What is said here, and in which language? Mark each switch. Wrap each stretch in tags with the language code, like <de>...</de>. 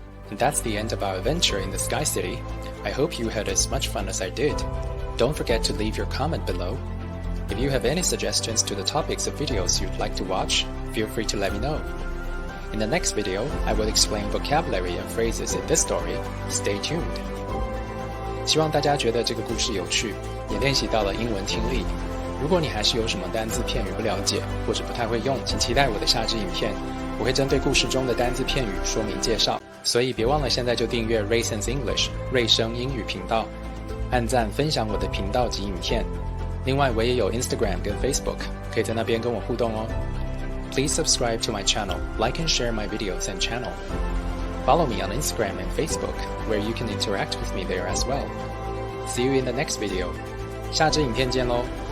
<en>And that's the end of our adventure in the Sky City. I hope you had as much fun as I did. Don't forget to leave your comment below. If you have any suggestions to the topics of videos you'd like to watch, feel free to let me know. In the next video, I will explain vocabulary and phrases in this story. Stay tuned.</en> <zh>希望大家觉得这个故事有趣，也练习到了英文听力。如果你还是有什么单字片语不了解，或者不太会用，请期待我的下支影片，我会针对故事中的单字片语说明介绍。所以别忘了现在就订阅 Rayson's English 瑞声英语频道，按赞分享我的频道及影片。另外我也有 Instagram 跟 Facebook， 可以在那边跟我互动哦。</zh> <en>Please subscribe to my channel, like and share my videos and channel. Follow me on Instagram and Facebook, where you can interact with me there as well. See you in the next video.</en> <zh>下支影片见咯。</zh>